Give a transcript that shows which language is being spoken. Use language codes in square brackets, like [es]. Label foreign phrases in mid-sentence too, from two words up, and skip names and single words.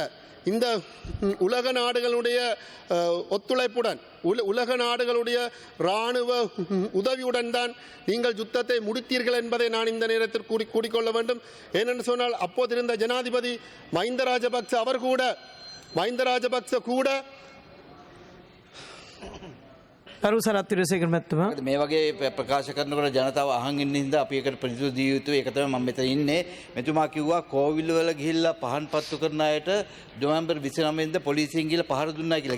[ta] இந்த உலக நாடுகளுடைய ஒத்துழைப்புடன், உலக நாடுகளுடைய இராணுவ உதவியுடன் தான் நீங்கள் யுத்தத்தை முடித்தீர்கள் என்பதை நான் இந்த நேரத்தில் கூறிக்கொள்ள வேண்டும். ஏனென்று சொன்னால், அப்போது இருந்த ஜனாதிபதி மஹிந்த ராஜபக்ச கூட [si] කරු සරත් විරසේකර මැතිතුමා. මේ වගේ ප්‍රකාශ කරනකොට ජනතාව අහන් ඉන්න හින්දා අපි ඒකට ප්‍රතිචාර දිය යුතුයි. ඒක තමයි මම මෙතන ඉන්නේ. මෙතුමා කිව්වා කෝවිල් වල ගිහිල්ලා පහන් පත්තු කරන අයට නොවැම්බර් 29 වෙනිදා පොලිසියෙන් ගිහිල්ලා පහර දුන්නා කියලා.